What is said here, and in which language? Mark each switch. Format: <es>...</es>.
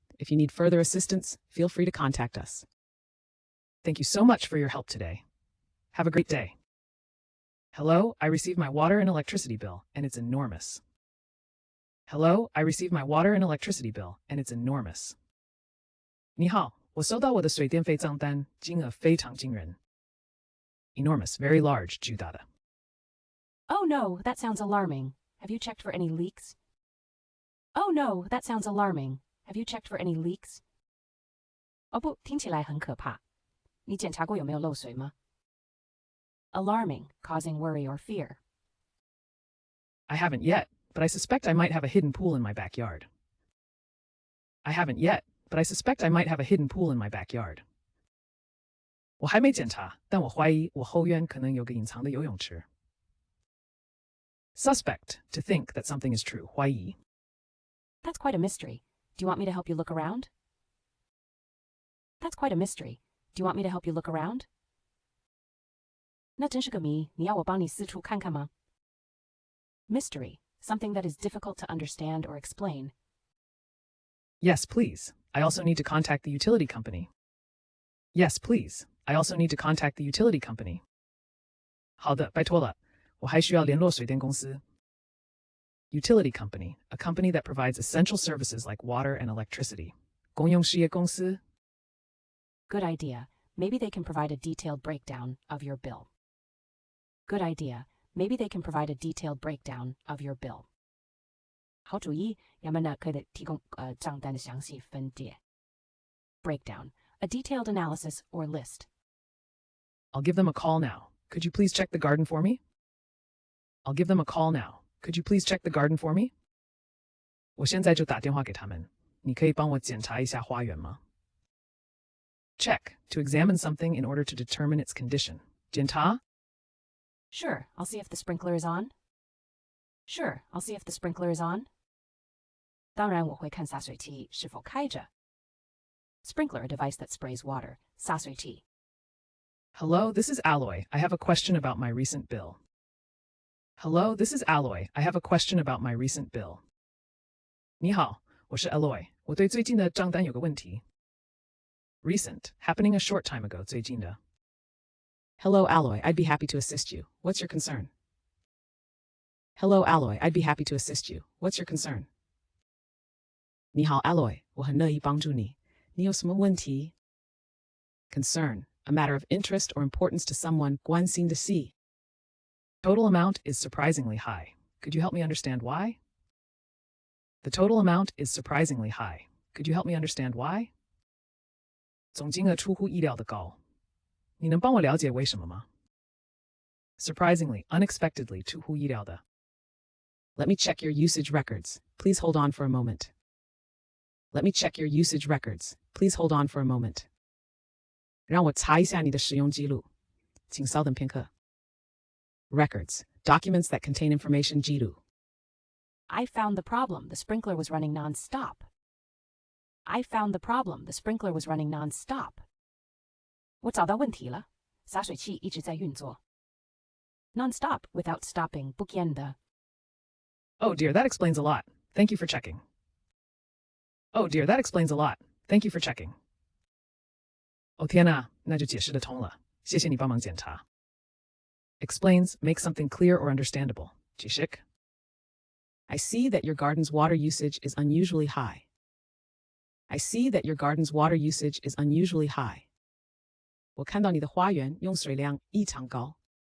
<en>If you need further assistance, feel free to contact us. Thank you so much for your help today. Have a great day. Hello, I received my water and electricity bill, and it's enormous. Hello, I received my water and electricity bill, and it's enormous.</en> <zh>你好，我收到我的水电费账单，金额非常惊人。</zh> <en>Enormous, very large,</en> <zh>巨大的。</zh> <en>Oh no, that sounds alarming. Have you checked for any leaks? Oh no, that sounds alarming. Have you checked for any leaks?</en> <zh>哦不，听起来很可怕。你检查过有没有漏水吗？</zh> <en>Alarming, causing worry or fear. I haven't yet, but I suspect I might have a hidden pool in my backyard. I haven't yet, but I suspect I might have a hidden pool in my backyard.</en> <zh>我还没检查，但我怀疑我后院可能有个隐藏的游泳池。</zh> <en>Suspect, to think that something is true,</en> <zh>怀疑。</zh> <en>That's quite a mystery. Do you want me to help you look around? That's quite a mystery. Do you want me to help you look around?</en> <zh>那真是个谜，你要我帮你四处看看吗？</zh> <en>Mystery, something that is difficult to understand or explain. Yes, please. I also need to contact the utility company. Yes, please. I also need to contact the utility company.</en> <zh>好的，拜托了，我还需要联络水电公司。</zh> <en>Utility company, a company that provides essential services like water and electricity.</en> <zh>公用事业公司。</zh> <en>Good idea. Maybe they can provide a detailed breakdown of your bill. Good idea. Maybe they can provide a detailed breakdown of your bill.</en> <zh>好主意，要么呢可以提供账单的详细分解。</zh> <en>Breakdown, a detailed analysis or list. I'll give them a call now. Could you please check the garden for me? I'll give them a call now. Could you please check the garden for me?</en> <zh>我现在就打电话给他们。你可以帮我检查一下花园吗？</zh> <en>Check, to examine something in order to determine its condition.</en> <zh>检查</zh> <en>Sure, I'll see if the sprinkler is on. Sure, I'll see if the sprinkler is on.</en> <zh>当然我会看洒水器是否开着。</zh> <en>Sprinkler, a device that sprays water.</en> <zh>洒水器。</zh> <en>Hello, this is Alloy. I have a question about my recent bill. Hello, this is Alloy. I have a question about my recent bill.</en> <zh>你好，我是 Alloy. 我对最近的账单有个问题。</zh> <en>Recent, happening a short time ago,</en> <zh>最近的。</zh> <en>Hello, Alloy. I'd be happy to assist you. What's your concern? Hello, Alloy. I'd be happy to assist you. What's your concern?</en> <zh>你好, Alloy. 我很乐意帮助你。你有什么问题?</zh> <en>Concern, a matter of interest or importance to someone,</en> <zh>关心的事。</zh> <en>Total amount is surprisingly high. Could you help me understand why? The total amount is surprisingly high. Could you help me understand why?</en> <zh>总金额出乎意料的高。你能帮我了解为什么吗？</zh> <en>Surprisingly, unexpectedly,</en> <zh>出乎意料的。</zh> <en>Let me check your usage records. Please hold on for a moment. Let me check your usage records. Please hold on for a moment.</en> <zh>让我查一下你的使用记录。请稍等片刻。</zh> <en>Records, documents that contain information</en> <zh>记录。</zh> <en>I found the problem. The sprinkler was running non-stop. I found the problem. The sprinkler was running non-stop.</en> <zh>我找到问题了，洒水器一直在运作。</zh> <en>Non-stop, without stopping,</en> <zh>不间的。</zh> <en>Oh dear, that explains a lot. Thank you for checking. Oh dear, that explains a lot. Thank you for checking.</en> <zh>哦天哪，那就解释得通了，谢谢你帮忙检查。</zh> <en>Explains, make something clear or understandable.</en> <zh>解释。</zh> <en>I see that your garden's water usage is unusually high. I see that your garden's water usage is unusually high.</en> <zh>我看到你的花园用水量异常高。</zh>